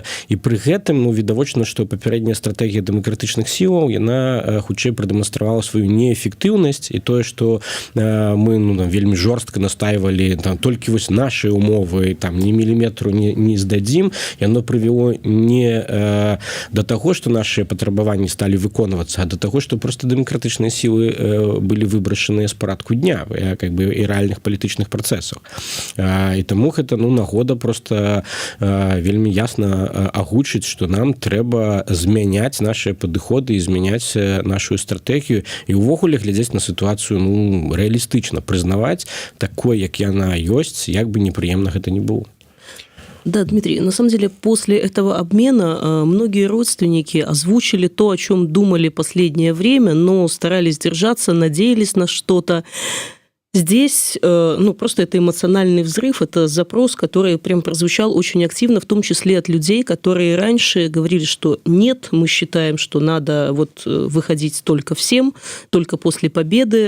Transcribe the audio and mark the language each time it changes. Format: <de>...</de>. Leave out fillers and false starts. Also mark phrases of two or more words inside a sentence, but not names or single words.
<be>І пры гэтым, ну, відавочна, што папярэдняя стратэгія дэмакратычных сілаў, яна хутчэй прадэманстравала сваю неэфектыўнасць, і тое, што мы, ну, там, вельмі жорстка настаивалі, там, толькі вось нашыя умовы, там, ні міліметру не здадзім, яно прывяло не</be> <ru>до того, что наши</ru> <be>патрабаванні стали выконвацца, а</be> <ru>до того, что просто</ru> <be>дэмакратычныя сілы былі выбрашаныя з парадку дня,</be> <ru>как бы,</ru> <be>і рэальных палітычных працэсаў. І таму гэта, ну, нагода просто вельмі ясна агучыць, што нам трэба змяняць нашыя падыходы і змяняць нашу стратэгію і ўвогуле глядзець на сітуацыю, ну, рэалістычна, прызнаваць такой, як яна ёсць, як бы непрыемна гэта не было.</be> <ru>Да, Дмитрий, на самом деле после этого обмена многие родственники озвучили то, о чем думали последнее время, но старались держаться, надеялись на что-то. Здесь, ну, просто это эмоциональный взрыв, это запрос, который прям прозвучал очень активно, в том числе от людей, которые раньше говорили, что нет, мы считаем, что надо вот выходить только всем, только после победы.</ru>